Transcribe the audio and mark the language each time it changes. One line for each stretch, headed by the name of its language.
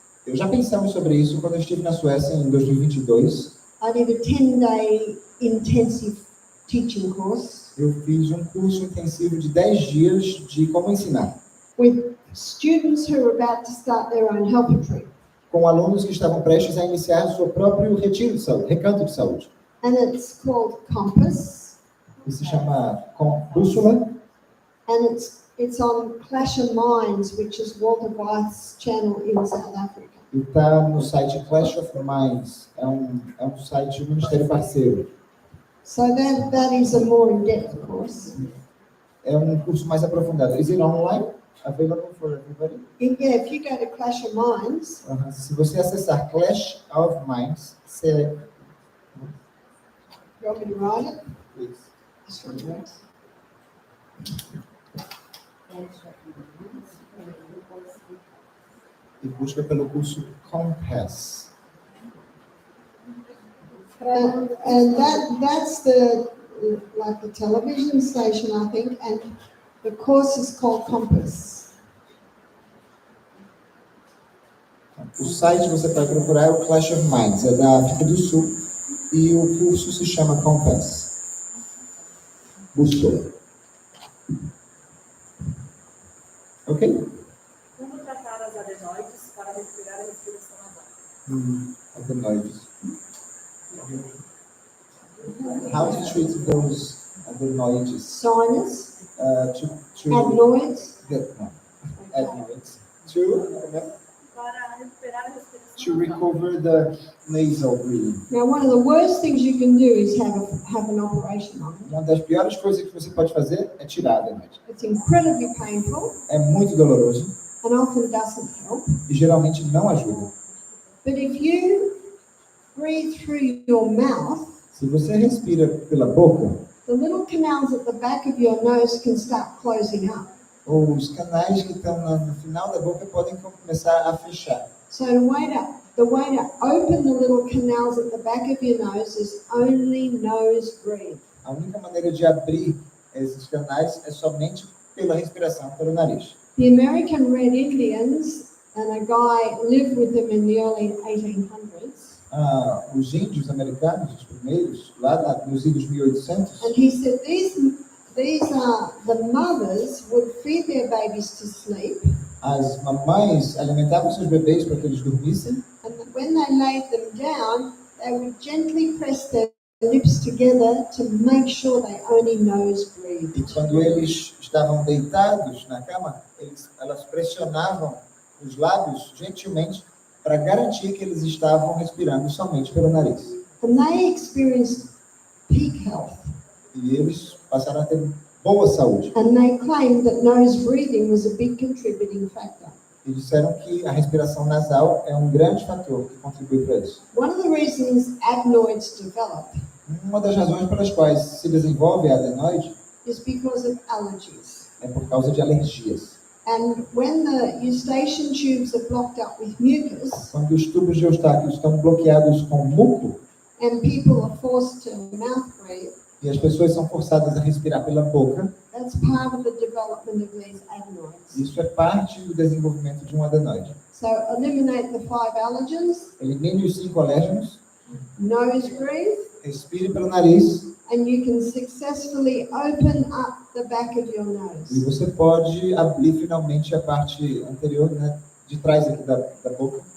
Portuguese: Eu já pensamos sobre isso quando eu estive na Suécia em 2022.
English: I did a 10-day intensive teaching course
Portuguese: Eu fiz um curso intensivo de 10 dias de como ensinar,
English: with students who were about to start their own health retreat.
Portuguese: com alunos que estavam prestes a iniciar seu próprio retiro de saúde, recanto de saúde.
English: And it's called Compass,
Portuguese: Que se chama Bússola.
English: and it's on Clash of Minds, which is Walter Weiss' channel in South Africa.
Portuguese: E está no site Clash of Minds. É um site do Ministério Parceiro.
English: So that is a more in-depth course.
Portuguese: É um curso mais aprofundado.
English: Is it online? Available for everybody? Yeah, if you go to Clash of Minds, Se você acessar Clash of Minds, você... you want me to write it? Please. This one works.
Portuguese: E busca pelo curso Compass.
English: And that's like the television station, I think, and the course is called Compass.
Portuguese: O site você vai procurar é o Clash of Minds, é da África do Sul, e o curso se chama Compass. Bússola. Ok? Como tratar as adenoides para respirar a respiração nasal? Adenoides.
English: How to treat those adenoids? Sinus, To adenoids. adenoids. To
Portuguese: Para recuperar a respiração.
English: to recover the nasal breathing. Now, one of the worst things you can do is have an operation on it.
Portuguese: Uma das piores coisas que você pode fazer é tirar a adenoide.
English: It's incredibly painful
Portuguese: É muito doloroso
English: and often doesn't help.
Portuguese: e geralmente não ajuda.
English: But if you breathe through your mouth,
Portuguese: Se você respira pela boca,
English: the little canals at the back of your nose can start closing up.
Portuguese: os canais que estão no final da boca podem começar a fechar.
English: So the way to open the little canals at the back of your nose is only nose breathe.
Portuguese: A única maneira de abrir esses canais é somente pela respiração, pelo nariz.
English: The American Red Indians, and a guy lived with them in the early 1800s,
Portuguese: Os índios americanos, os primeiros, lá nos idos 1800,
English: and he said the mothers would feed their babies to sleep,
Portuguese: as mamães alimentavam seus bebês para que eles dormissem,
English: and when they laid them down, they would gently press their lips together to make sure they only nose breathed.
Portuguese: e quando eles estavam deitados na cama, elas pressionavam os lábios gentilmente para garantir que eles estavam respirando somente pelo nariz.
English: And they experienced peak health.
Portuguese: E eles passaram a ter boa saúde.
English: And they claimed that nose breathing was a big contributing factor.
Portuguese: E disseram que a respiração nasal é um grande fator que contribui para isso.
English: One of the reasons adenoids develop
Portuguese: Uma das razões pelas quais se desenvolve a adenoide
English: is because of allergies.
Portuguese: é por causa de alergias.
English: And when the eustachian tubes are blocked up with mucus
Portuguese: Quando os tubos de Eustáquio estão bloqueados com muco
English: and people are forced to mouth breathe,
Portuguese: e as pessoas são forçadas a respirar pela boca,
English: that's part of the development of these adenoids.
Portuguese: isso é parte do desenvolvimento de um adenoide.
English: So eliminate the 5 allergens,
Portuguese: Elimine os 5 alérgenos,
English: nose breathe,
Portuguese: respire pelo nariz
English: and you can successfully open up the back of your
Portuguese: e
English: nose.
Portuguese: você pode abrir finalmente a parte anterior, né, de trás aqui da boca.